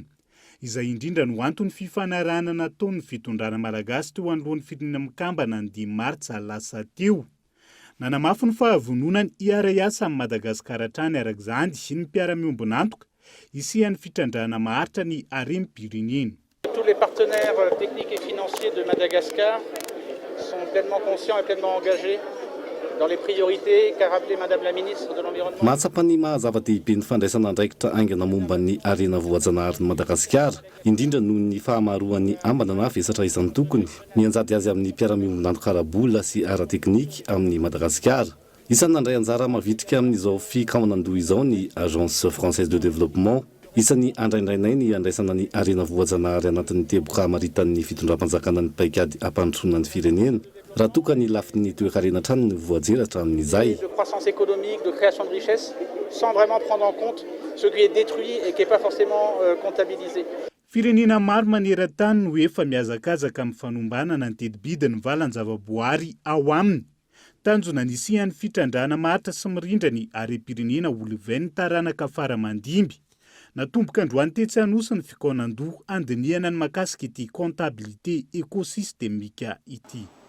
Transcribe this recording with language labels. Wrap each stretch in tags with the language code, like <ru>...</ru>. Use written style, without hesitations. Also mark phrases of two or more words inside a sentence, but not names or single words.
<mg>Izay indrindra no antony fifanarahana nataon'ny fitondrana malagasy teo anoloan'ny firenena mikambana ny 10 martsa lasa teo. Nanamafy ny fahavononany hiara-iasa amin'ny Madagasikara hatrany arak'izany ny mpiara-miombonantoka isihan'ny fitrandrana maharitra ny harem-pirenena.</mg> <fr>Tous les partenaires techniques et financiers de Madagascar sont pleinement conscients et pleinement engagés dans les priorités qu'a rappelé Madame la ministre de l'Environnement.</fr> <mg>Mahatsapa ny mahazava-dehibe ny fandraisana andraikitra aingana momba ny arena voajanahary ny Madagasikara, indrindra noho ny fahamaroan'ny ambana na vesatra izany tokony, mianjady azy amin'ny mpiara-miombonantoka ara-bola sy ara-teknika amin'ny Madagasikara. Isan'ny nandray anjara mavitrika amin'izao fikaonandoha izao ny Agence Française de Développement. Isan'ny andraindrainay ny andraisana ny arena voajanahary anatin'ny teboka maritan'ny fitondram-panjakana ny paikady ampandrosoana ny firenena. Raha toka ny lafin'ny toe-karena trany ny voajeratra amin'izay.</mg> <fr>De croissance économique, de création de richesse, sans vraiment prendre en compte ce qui est détruit et qui n'est pas forcément comptabilisé.</fr> <mg>Firenena maro maneran-tany no efa miazakazaka amin'ny fanombanana ny teti-bidin'ny valan-javaboary ao aminy. Tanjona nisihan'ny fitrandrana maharitra sy mirindra ny harem-pirenena Oloven taranaka faramandimby. Natomboka androany tetsy anosy ny fikaonandoha andinihana ny makasika ity</mg> <fr>comptabilité écosystémique</fr> <mg>ity.</mg>